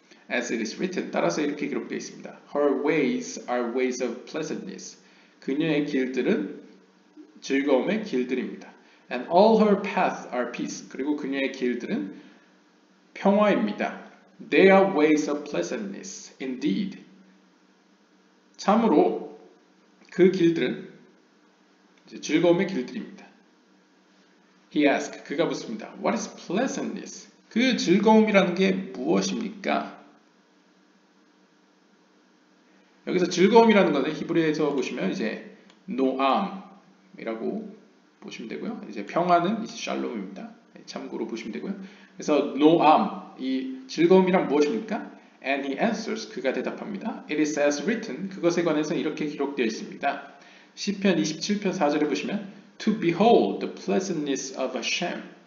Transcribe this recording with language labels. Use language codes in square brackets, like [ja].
[en] As it is written, [ko] 따라서 이렇게 기록되어 있습니다. [en] Her ways are ways of pleasantness. [ko] 그녀의 길들은 즐거움의 길들입니다. [en] And all her paths are peace. [ko] 그리고 그녀의 길들은 평화입니다. [en] They are ways of pleasantness. Indeed. [ko] 참으로 그 길들은 즐거움의 길들입니다. [en] He asked. [ko] 그가 묻습니다. [en] What is pleasantness? [ko] 그 즐거움이라는 게 무엇입니까? 여기서 즐거움이라는 것은 히브리에서 보시면 이제 노암이라고 보시면 되고요. 이제 평화는 이제 샬롬입니다. 참고로 보시면 되고요. 그래서 노암, 이 즐거움이란 무엇입니까? [en] And he answers, [ko] 그가 대답합니다. [en] It is as written, [ko] 그것에 관해서 이렇게 기록되어 있습니다. 시편 27편 4절에 보시면 [en] To behold the pleasantness of Hashem.